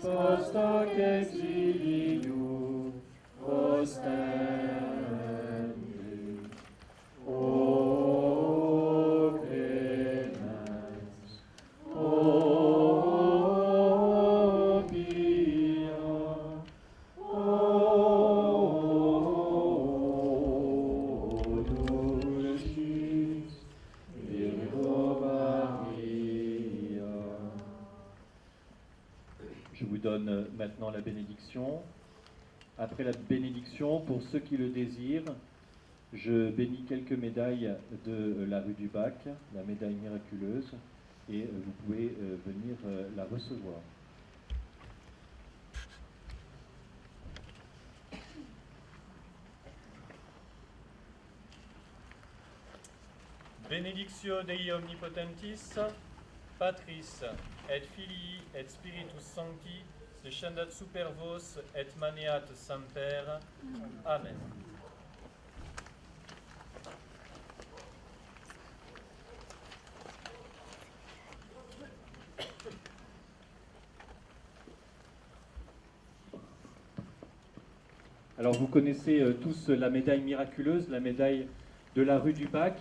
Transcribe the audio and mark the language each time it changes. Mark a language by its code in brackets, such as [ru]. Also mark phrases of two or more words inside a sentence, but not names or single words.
[la] hoc exilium ostendi, o clemens, o pia, o dulcis Virgo Maria. [fr] Je vous donne maintenant la bénédiction. Après la bénédiction, pour ceux qui le désirent, je bénis quelques médailles de la rue du Bac, la médaille miraculeuse, et vous pouvez venir la recevoir. [la] Benedictio Dei Omnipotentis, Patris, et Filii, et Spiritus Sancti, descendat super vos, et maneat semper. Amen. [fr] Alors vous connaissez tous la médaille miraculeuse, la médaille de la rue du Bac.